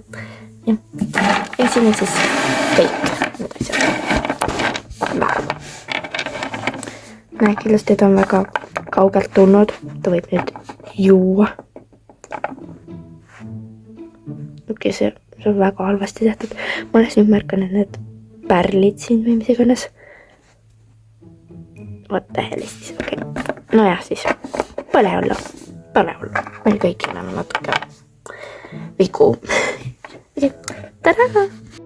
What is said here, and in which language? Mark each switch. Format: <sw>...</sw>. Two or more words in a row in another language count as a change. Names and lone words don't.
<et>Ja siin on siis kõik need asjad. Näe, kindlasti ta on väga kaugelt tulnud. Ta võib nüüd juua. Okei, see on väga halvasti tehtud. Ma alles nüüd märkan, et need pärlid siin või mis iganes.</et> <en>What the hell is this,</en> <et>okei. Nojah siis, pole hullu. Meil kõik oleme natuke vigu. Tada!</et>